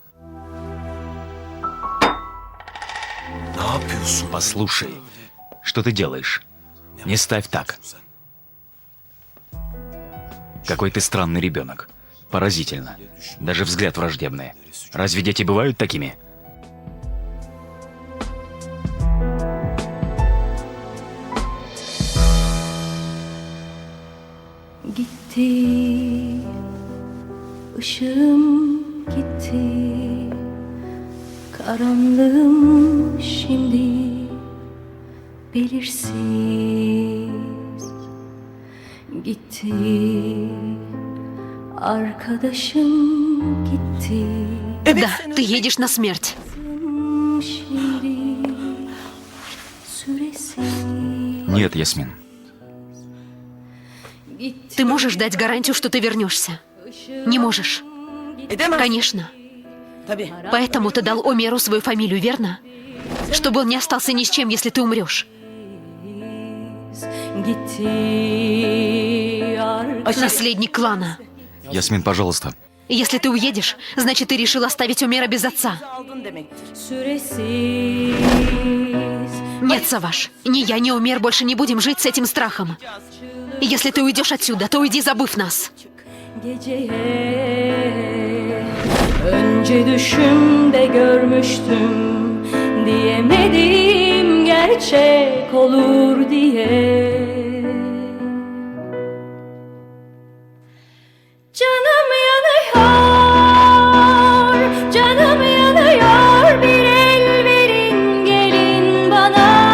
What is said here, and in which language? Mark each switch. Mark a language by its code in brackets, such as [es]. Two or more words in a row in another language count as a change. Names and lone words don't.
[ru] Послушай, что ты делаешь? Не ставь так. Какой ты странный ребенок. Поразительно. Даже взгляд враждебный. Разве дети бывают такими? [tr] Gitti, ışığım gitti, karanlığım şimdi belirsiz. Gitti, arkadaşım gitti, [ru] Да, ты едешь на смерть. [tr] şimdi süresiz. [ru] Нет, Ясмин. Ты можешь дать гарантию, что ты вернешься? Не можешь. Edemez. Конечно. Tabii. Поэтому ты дал Омеру свою фамилию, верно? Чтобы он не остался ни с чем, если ты умрешь. Gitti, Наследник клана. Ясмин, пожалуйста. Если ты уедешь, значит, ты решил оставить Омера без отца. Aldın demektir. süresiz. Нет, Саваш, ни я, ни Омер больше не будем жить с этим страхом. Если ты уйдешь отсюда, то уйди, забыв нас. [tr] Geceye önce düşümde görmüştüm, diyemedim gerçek olur diye. Canım yanıyor, canım yanıyor, bir el verin gelin bana.